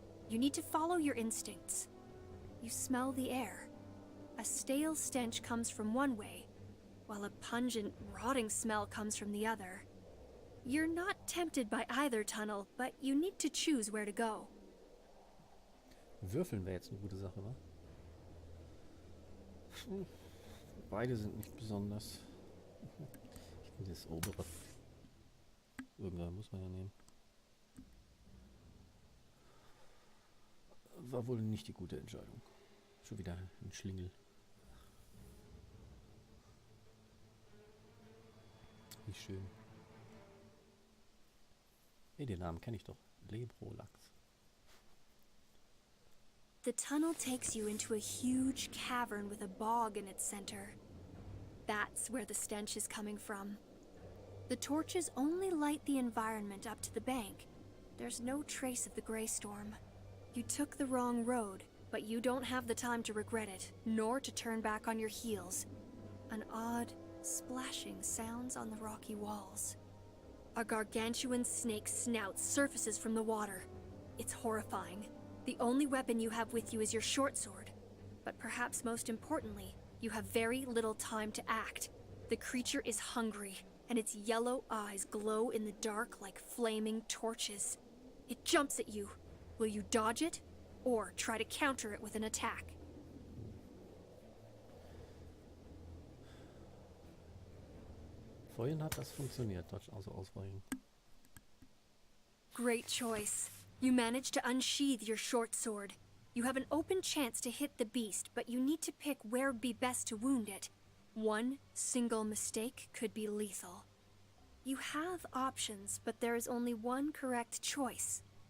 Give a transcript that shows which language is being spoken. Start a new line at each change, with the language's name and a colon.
English: You need to follow your instincts. You smell the air. A stale stench comes from one way, while a pungent, rotting smell comes from the other. You're not tempted by either tunnel, but you need to choose where to go.
German: Würfeln wäre jetzt eine gute Sache, wa? Beide sind nicht besonders. Ich nehme das obere. Irgendwann muss man ja nehmen. War wohl nicht die gute Entscheidung. Schon wieder ein Schlingel. Nicht schön. Hey, den Namen kenne ich doch. Lebrolachs.
English: The tunnel takes you into a huge cavern with a bog in its center. That's where the stench is coming from. The torches only light the environment up to the bank. There's no trace of the gray storm. You took the wrong road, but you don't have the time to regret it, nor to turn back on your heels. An odd, splashing sounds on the rocky walls. A gargantuan snake's snout surfaces from the water. It's horrifying. The only weapon you have with you is your short sword. But perhaps most importantly, you have very little time to act. The creature is hungry, and its yellow eyes glow in the dark like flaming torches. It jumps at you. Will you dodge it, or try to counter it with an attack?
German: Vorhin hat das funktioniert, Dodge also ausweichen.
English: Great choice. You manage to unsheath your short sword. You have an open chance to hit the beast, but you need to pick where it'd be best to wound it. One single mistake could be lethal. You have options, but there is only one correct choice.